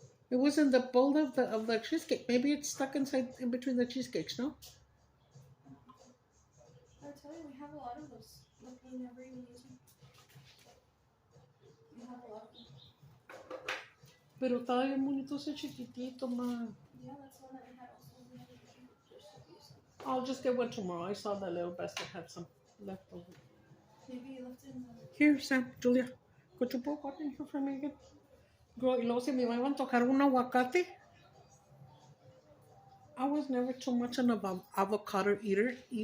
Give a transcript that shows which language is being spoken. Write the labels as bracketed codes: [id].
[en] It was in the bowl of the cheesecake. Maybe it's stuck inside in between the cheesecakes, no? I tell you, we have a lot of those. Look, we never even use them. We have a lot of them. [es] Pero estaba bien bonito ese chiquitito, man. [en] Yeah, that's the one that we had also. We never used them. I'll just get one tomorrow. I saw that little basket had some left over. Maybe you left it in the... Here, Sam, Julia, could you pour water in here for me again? [es] Girl, y luego si me van a tocar un aguacate. [en] I was never too much an avocado eater.